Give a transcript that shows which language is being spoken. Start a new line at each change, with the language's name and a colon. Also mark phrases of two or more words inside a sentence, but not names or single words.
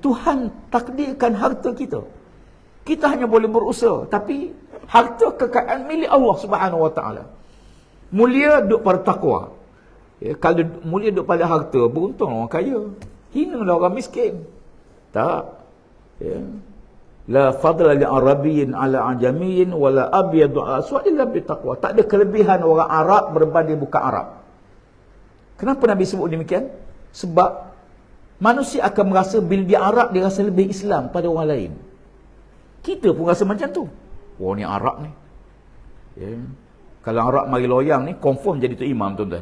Malay: Tuhan takdirkan harta kita. Kita hanya boleh berusaha, tapi harta kekayaan milik Allah
Arabic: سبحانه وتعالى.
Malay: Mulia duduk pada takwa. Ya, kalau mulia duduk pada harta, beruntung orang kaya. Hinalah orang miskin. Tak. Ya.
Arabic: لا فضل لعربي على أعجمي ولا أبيض أسود إلا بالتقوى.
Malay: Tak ada kelebihan orang Arab berbanding bukan Arab. Kenapa Nabi sebut demikian? Sebab manusia akan merasa bila dia Arab, dia rasa lebih Islam pada orang lain. Kita pun rasa macam tu. Wah, ni Arab ni. Ya. Kalau Arab mari loyang ni, confirm jadi tu imam, tuan-tuan.